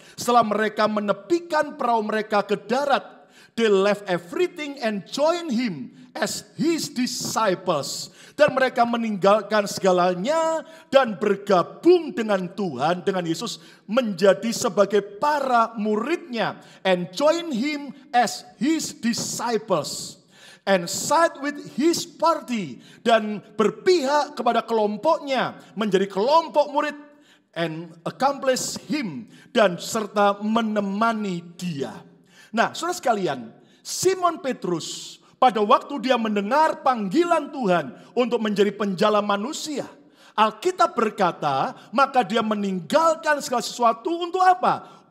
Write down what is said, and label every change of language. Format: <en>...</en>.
<id>Setelah mereka menepikan perahu mereka ke darat,</id> <en>they left everything and joined him as his disciples.</en> <id>Dan mereka meninggalkan segalanya dan bergabung dengan Tuhan, dengan Yesus, menjadi sebagai para muridnya.</id> <en>And join him as his disciples. And side with his party.</en> <id>Dan berpihak kepada kelompoknya, menjadi kelompok murid.</id> <en>And accomplish him.</en> <id>Dan serta menemani dia. Nah, saudara sekalian, Simon Petrus pada waktu dia mendengar panggilan Tuhan untuk menjadi penjala manusia, Alkitab berkata, maka dia meninggalkan segala sesuatu untuk apa?</id>